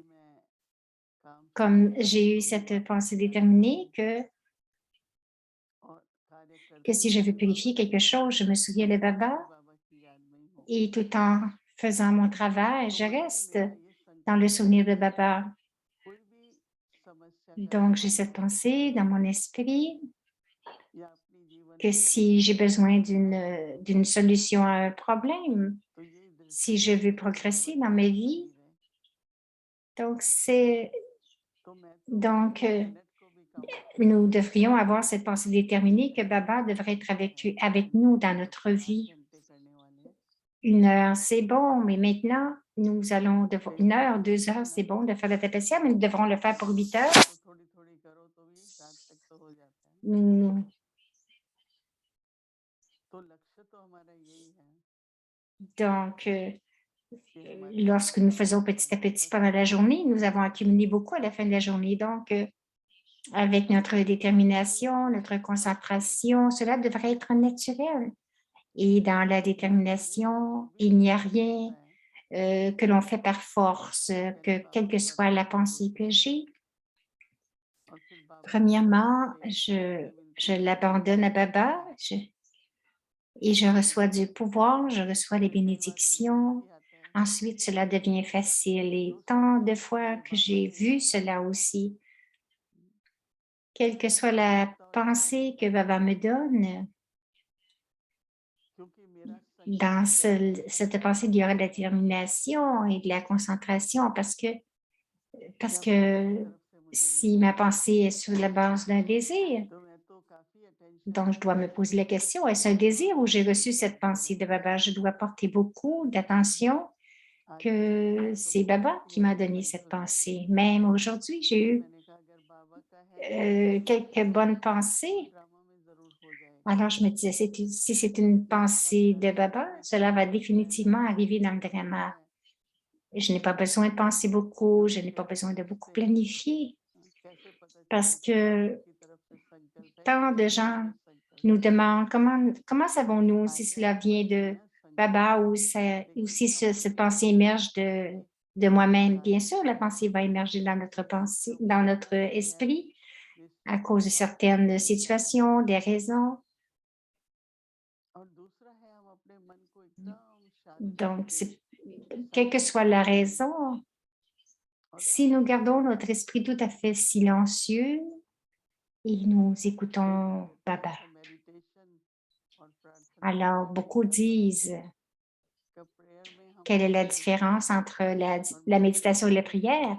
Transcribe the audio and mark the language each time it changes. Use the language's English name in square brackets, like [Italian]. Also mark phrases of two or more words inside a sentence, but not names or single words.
[French] Comme j'ai eu cette pensée déterminée que si je veux purifier quelque chose, je me souviens de Baba et tout en faisant mon travail, je reste dans le souvenir de Baba. Donc, j'ai cette pensée dans mon esprit [Hindi] या अपनी जीवन [French] que [Hindi] में [French] si j'ai besoin d'une solution à un problème, [Hindi] तो यही दृष्टि [French] si je veux [Hindi] है कि [French] progresser [Hindi] भगवत [French] dans ma [Hindi] भक्त [French] vie, [Hindi] शरीर है [French] donc c'est [Hindi] तो मैं तो [French] donc [Hindi] एक मिनट को भी काउंट [French] nous devrions avoir cette pensée déterminée que Baba devrait être avec nous dans notre vie. [Hindi] 8 घंटे करने वाले हैं [French] 1 heure, c'est bon, mais maintenant, nous allons devoir 1 [Hindi] पेशेंस [French] heure, 2 [Hindi] होता है [French] heures, [Hindi] ना [French] c'est bon de faire la tapasya, mais [Hindi] तो [French] nous devrons le faire pour 8 heures. [Hindi] तो थोड़ी थोड़ी करो तो भी रात तक तो हो जाता है [French] Nous- [Hindi] तो लक्ष्य तो हमारा यही है [French] Donc, [Hindi] कि हमारे [French] lorsque nous faisons petit à petit pendant la journée, nous avons accumulé beaucoup à la fin de la journée. Donc, avec notre détermination, notre concentration, cela devrait être naturel. Et dans la détermination, il n'y a rien que l'on fait par force, que quelle que soit la pensée que j'ai. [Hindi] और फिर बाबा की [French] Premièrement, [Hindi] तरफ से [French] je l'abandonne à Baba et je reçois du pouvoir, je reçois les [Hindi] फिर कई बार [French] bénédictions. [Hindi] विश्वास भी आता है [French] Ensuite, cela devient facile et tant de fois que j'ai vu cela aussi, quelle que soit la pensée que Baba me donne, [Hindi] क्योंकि मेरा [French] dans [Hindi] संकल्प है [French] cette pensée, il y aura de la détermination et de la concentration parce que [Hindi] या बाबा की तरफ से मुझे [French] si [Hindi] मिला [French] ma [Hindi] है [French] pensée est sur la base d'un désir, [Hindi] तो मैं तो काफी अटेंशन [French] donc je dois me poser la question, est-ce un désir ou j'ai reçu cette pensée de Baba? Je dois porter beaucoup d'attention [Hindi] आज भी [French] que [Hindi] तो [French] c'est Baba [Hindi] बहुत ही [French] qui m'a [Hindi] अच्छा [French] donné [Hindi] फील [French] cette [Hindi] हो रहा है [French] pensée. Même aujourd'hui, j'ai eu [Hindi] मैंने कहा अगर बाबा का है [French] quelques bonnes pensées. [Hindi] ड्रामा में जरूर हो जाएगा [French] Alors, je me disais, si c'est une pensée de Baba, cela va définitivement arriver dans le drama. Je n'ai pas besoin de penser beaucoup, je n'ai pas besoin de beaucoup planifier [Hindi] कैसे पता [French] parce [Hindi] चले कि बाबा [French] que [Hindi] की तरफ से संकल्प है [French] tant [Hindi] कि [French] de [Hindi] मेरा [French] gens [Hindi] व्यक्तिगत संकल्प [French] nous [Hindi] है [French] demandent comment savons-nous si cela vient de [Hindi] Identify [French] Baba ou [Hindi] संकल्प [French] si [Hindi] लेकिन [French] cette [Hindi] हमारे [French] pensée émerge de moi-même. Bien sûr, la pensée va émerger dans notre pensée, dans notre esprit à cause de certaines situations, des raisons. [Hindi] और दूसरा है हम अपने मन को एकदम शांत [French] Donc, [Hindi] करके [French] quelle que soit la raison, si nous gardons notre esprit tout à fait silencieux et nous écoutons Baba. Alors, beaucoup disent quelle est la différence entre la méditation et la prière.